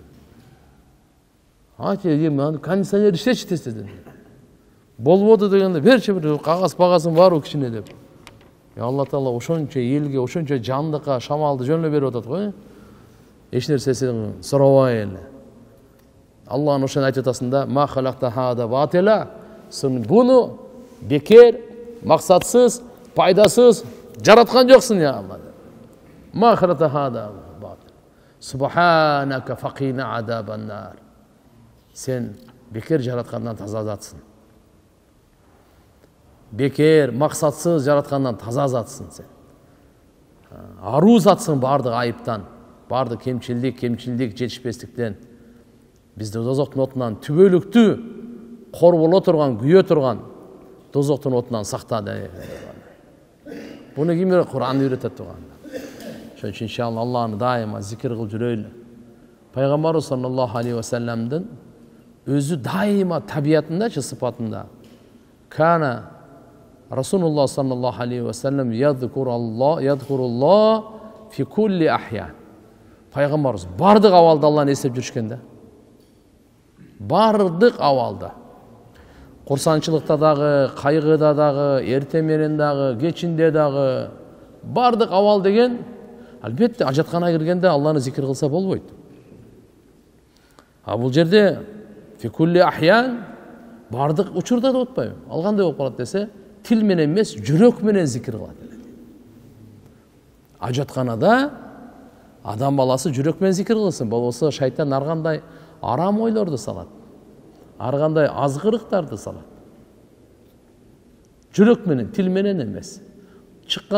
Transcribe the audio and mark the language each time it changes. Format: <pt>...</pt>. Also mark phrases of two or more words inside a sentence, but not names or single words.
<ky>Кондиционер иштечи тез дедим. Болбоду дегенде берчи бир кагаз-багазың барбы кичине деп. Алла Таала ошончо элге, ошончо жандыкка шамалды жөн эле берип атат го. Эч нерсесин сурабай эле. Алланын ошону айтып атасың да,</ky> <ar>ما خلقت هذا باطلا.</ar> <ky>Сен буну бекер, максатсыз, пайдасыз жараткан жоксуң я Алла.</ky> <ar>ما خلقت هذا باطلا سبحانك فقنا عذاب النار.</ar> <ky>Сен бекер жараткандан таза затсың. Бекер, максатсыз жараткандан таза затсың сен. Аруу затсың бардык айыптан, бардык кемчилдик, жетишпестиктен. Бизди дозоктун отунан түбөлүктүү кор боло турган, күйө турган дозоктун отунан сакта. Буну ким Кур'ан үйрөтөт турган. Ошон үчүн иншалла Алланы дайыма зикир кылып жүрөйлү. Пайгамбарыбыз</ky> <ar>صلى الله عليه وسلمдын</ar> <ky>өзү дайыма табиятындачы, сыпатында кана</ky> <ar>رسول الله صلى الله عليه وسلم يذكر الله في كل أحيانه.</ar> <ky>Пайгамбарыбыз бардык абалда Алланы эстеп жүрүшкөн да. Бардык абалда. Курсанчылыкта дагы, кайгыда дагы, эртең менен дагы, кечинде дагы, бардык абал деген албетте ажатканага киргенде Алланы зикир кылса болбойт. А бул жерде</ky> <ar>في كل أحيانه</ar> <ky>бардык учурда деп атпайбы? Ал кандай болуп калат десе, тил менен эмес, жүрөк менен зикир кылат. Ажатканада адам баласы жүрөк менен зикир кылсын, болбосо шайтан ар кандай арам ойлорду салат. Ар кандай азгырыктарды салат. Жүрөк менен, тил менен эмес.</ky>